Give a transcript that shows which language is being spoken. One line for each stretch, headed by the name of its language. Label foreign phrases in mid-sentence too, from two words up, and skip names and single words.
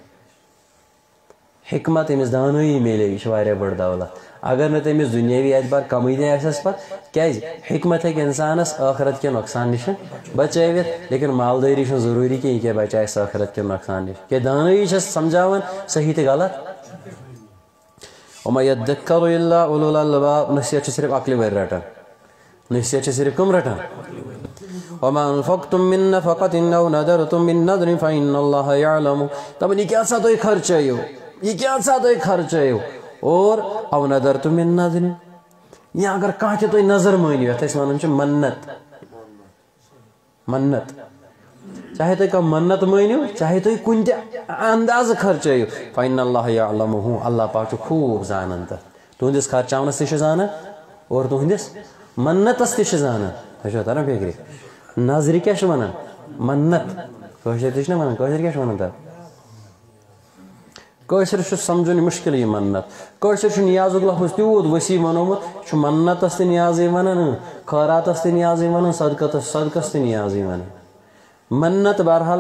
Kashmiri: حکمت ییٚمِس دانٲیی میلے یہِ چھِ واریاہ بٔڑ دولت اگر نہٕ تٔمِس دُنیٲوی اعتبار کمٕے تہِ آسٮ۪س پتہٕ کیٛازِ حکمت ہیٚکہِ انسانس ٲخرت کہِ نۄقصان نِش بچٲوِتھ لیکن مالدٲری چھُنہٕ ضروٗری کینٛہہ یہِ کیٛاہ بچایس ٲخرت کہِ نۄقصان نِش کیٛازِ دانٲیی چھس سمجھاوان صحیح تہٕ غلط
Arabic: وما یذکر الا اولو الالباب
Kashmiri: نصیحت چھِ صرف عقلہِ وٲلۍ رٹان نصیحت چھِ صرف کٕم رٹان
Arabic: وما انفقتم من نفقة او نذرتم من نذر فإن الله يعلم
Kashmiri: دپان یہِ کیٛاہ سا تُہۍ خرچٲیِو یہِ کیٛاہ سا تُہۍ خرچٲیِو اور
Arabic: او نذرتم من نذر
Kashmiri: یا اگر کانٛہہ تہِ تُہۍ نظر مٲنِو یَتھ أسۍ وَنان چھِ مَنت مَنت چاہے تُہۍ کانٛہہ مَنت مٲنِو چاہے تُہۍ کُنہِ تہِ اندازٕ خرچٲیِو
Arabic: فَإِنَّ اللّٰهَ يَعْلَمُهُ
Kashmiri: اللہ پاک چھُ خوٗب زانان تَتھ تُہنٛدِس خرچاونَس تہِ چھُ زانان اور تُہنٛدِس مَنتَس تہِ چھُ زانان تۄہہِ چھُوا تران فِکرِ نظرِ کیٛاہ چھِ وَنان مَنت کٲشِر تہِ چھِنہ وَنان کٲشِر کیٛاہ چھِ وَنان تَتھ کٲشِر چھُ سَمجھُن مُشکِل یہِ مَنت کٲشِر چھُ نیازُک لفظ تیوٗت ؤسیع بنومُت چھُ مَنتَس تہِ نیازٕے وَنان خٲراتَس تہِ نیازٕے وَنان صدقَس تہِ نیازٕے وَنان مَنت بہرحال